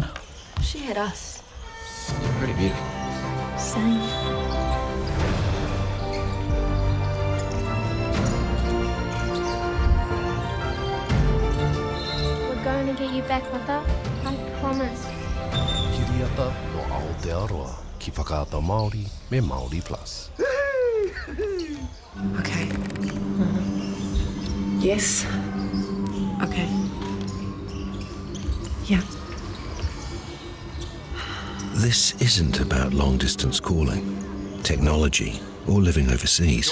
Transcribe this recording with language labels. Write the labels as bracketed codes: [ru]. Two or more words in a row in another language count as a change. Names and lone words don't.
[en] She had us. Pretty beautiful. Same. We're going to get you back, Mother. I promise. [mi] Kiriata no Aotearoa, ki whakaata Māori me Māori Plus. [en] Okay. Yes. Okay. Yeah. This isn't about long-distance calling, technology, or living overseas.